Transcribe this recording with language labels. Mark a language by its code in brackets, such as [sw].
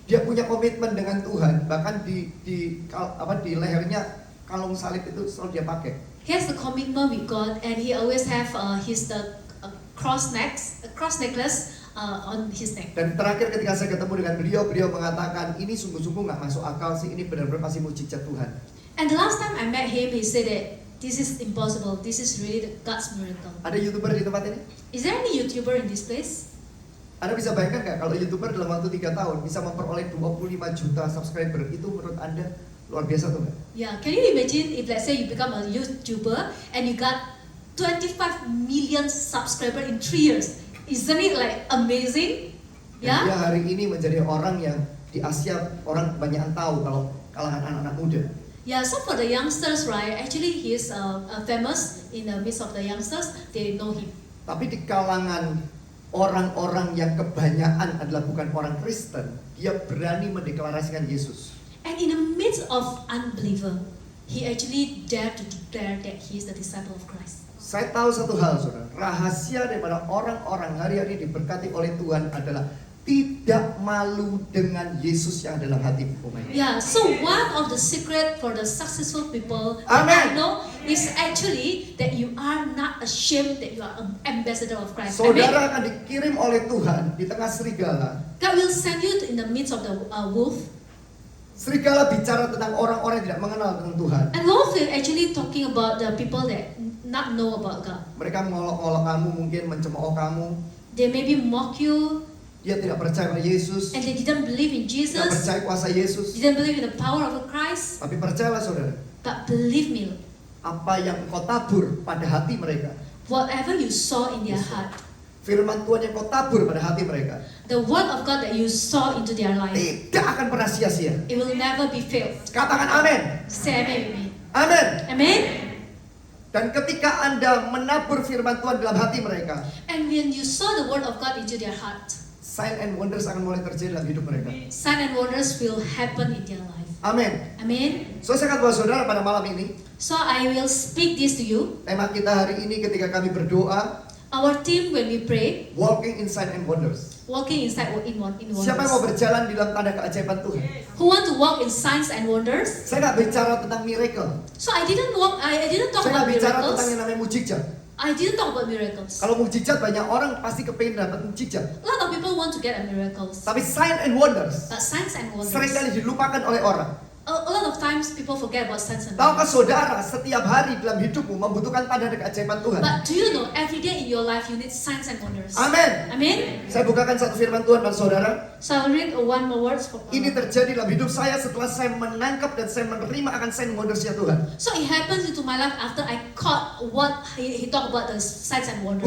[id] Dia punya komitmen dengan Tuhan, bahkan di lehernya kalung salib itu selalu dia pakai. [en] He has a commitment with God, and he always have his cross necklace on his neck. [id] Dan terakhir ketika saya ketemu dengan beliau mengatakan ini sungguh-sungguh nggak masuk akal sih, ini benar-benar pasti mujizat Tuhan. [en] And the last time I met him, he said that this is impossible. This is really God's miracle. [id] Ada YouTuber di tempat ini? [en] Is there any YouTuber in this place? [id] Anda bisa bayangkan nggak kalau YouTuber dalam waktu 3 tahun bisa memperoleh 25 juta subscriber? Itu menurut Anda luar biasa tuh nggak? [en] Yeah, can you imagine if let's say you become a YouTuber and you got 25 million subscribers in 3 years? Isn't it like amazing? [id] Dan dia [en] Yeah. [id] hari ini menjadi orang yang di Asia orang kebanyakan tahu kalau kalangan anak-anak muda. [en] Yeah, so for the youngsters, right? Actually, he is famous in the midst of the youngsters. They know him. [id] Tapi di kalangan orang-orang yang kebanyakan adalah bukan orang Kristen, dia berani mendeklarasikan Yesus. [en] And in the midst of unbeliever, he actually dared to declare that he is the disciple of Christ. [id] Saya tahu satu hal, saudara. Rahasia daripada orang-orang hari-hari ini diberkati oleh Tuhan adalah tidak malu dengan Yesus yang dalam hati. [en] Yeah, so one of the secret for the successful people that Amen. I know is actually that you are not ashamed that you are an ambassador of Christ. [id] Saudara [en] Amen. [id] akan dikirim oleh Tuhan di tengah serigala. [en] God will send you in the midst of the wolf. [id] Serigala bicara tentang orang-orang yang tidak mengenal tentang Tuhan. [en] And wolf is actually talking about the people that not know about God. [id] Mereka mengolok-olok kamu, mungkin mencemooh kamu. [en] They maybe mock you, [id] Dia tidak percaya pada Yesus, [en] and they didn't believe in [id] tidak [en] Jesus, [id] percaya kuasa Yesus. [en] didn't believe in the power of Christ. [id] Tapi percayalah saudara, [en] But believe me, [id] apa yang kau tabur pada hati mereka, [en] whatever you saw in their heart, [id] firman Tuhan yang kau tabur pada hati mereka, [en] the word of God that you saw into their life, [id] tidak akan pernah sia-sia. [en] it will never be failed. [id] Katakan amin. [en] Say amen with me. [id] Amin. [en] Amen. [id] Dan ketika Anda menabur firman Tuhan dalam hati mereka, [en] And when you saw the word of God into their heart, sign and wonders [id] akan mulai terjadi dalam hidup mereka. [en] sign and wonders will happen in their life. [id] Amin. [en] Amen. [id] So saya akan buat saudara pada malam ini, [en] So I will speak this to you. [id] tema kita hari ini ketika kami berdoa, [en] Our team, when we pray, walking in sign and wonders. walking inside in wonders. [id] Siapa yang mau berjalan di dalam tanda keajaiban Tuhan? [en] Who want to walk in signs and wonders? [id] Saya nggak bicara tentang miracle. [en] So I didn't talk [id] Saya nggak [en] about [id] bicara tentang [en] miracles. [id] yang namanya mujizat. [en] I didn't talk about miracles. [id] Kalau mujizat banyak orang pasti kepingin dapat mujizat. [en] A lot of people want to get a miracles. Tapi sign and wonders But signs and wonders. [id] seringkali dilupakan oleh orang. [en] A lot of times people forget about signs and [id] Tahukah [en] wonders. [id] saudara, setiap hari dalam hidupmu membutuhkan tanda keajaiban Tuhan? [en] But do you know every day in your life you need signs and wonders? [id] Amin. [en] Amen. [id] Saya bukakan satu firman Tuhan pada saudara. [en] So I'll read one more words for. [id] Ini terjadi dalam hidup saya setelah saya menangkap dan saya menerima akan [en] sign wonders- [id] nya Tuhan. [en] So it happens into my life after I caught what he talked about the signs and wonders.